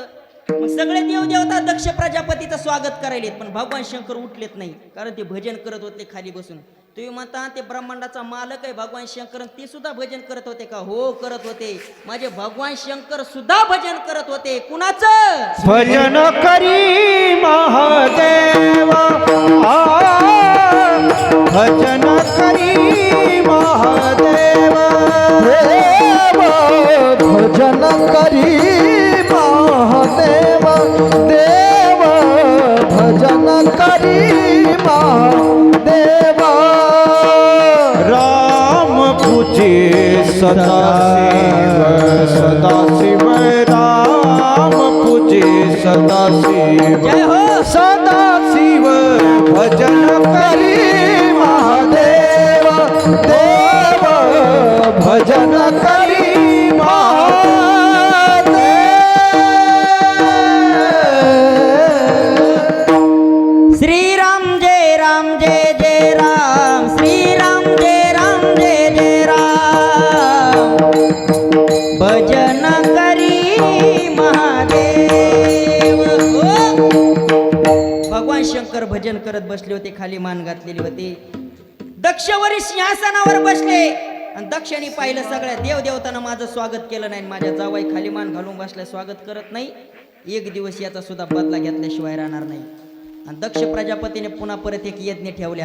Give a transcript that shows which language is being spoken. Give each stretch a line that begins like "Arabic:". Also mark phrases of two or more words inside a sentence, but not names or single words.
Marathi: मग सगळे देवदेवता दक्ष प्रजापतीचं स्वागत करायलेत, पण भगवान शंकर उठलेत नाही, कारण ते भजन करत होते खाली बसून. तुम्ही म्हणता ते ब्रह्मांडाचा मालक आहे भगवान शंकर, ते सुद्धा भजन करत होते का? हो करत होते. माझे भगवान शंकर सुद्धा भजन करत होते. कुणाचं भजन करी महादेव, भजन करी महादेव, भजन करी महादेव, देव भजन करी महादेव. राम पूजे सदाशिव, सदाशिव राम पूजे सदाशिव, जय हो. सदाशिव भजन करी महादेव, देव भजन करी महादेव. श्रीराम जय राम जय जय राम, श्रीराम जय राम जय जय राम, भजन करी महादेव. खाली मान घातलेली होती. दक्षवरी सिंहासनावर बसले आणि दक्षाने पाहिलं सगळ्या देवदेवतानं माझं स्वागत केलं नाही. माझ्या जावाई खाली मान घालून बसल्या, स्वागत करत नाही. एक दिवस याचा सुद्धा बदला घेतल्याशिवाय राहणार नाही. आणि दक्ष प्रजापतीने पुन्हा परत एक यज्ञ ठेवल्या.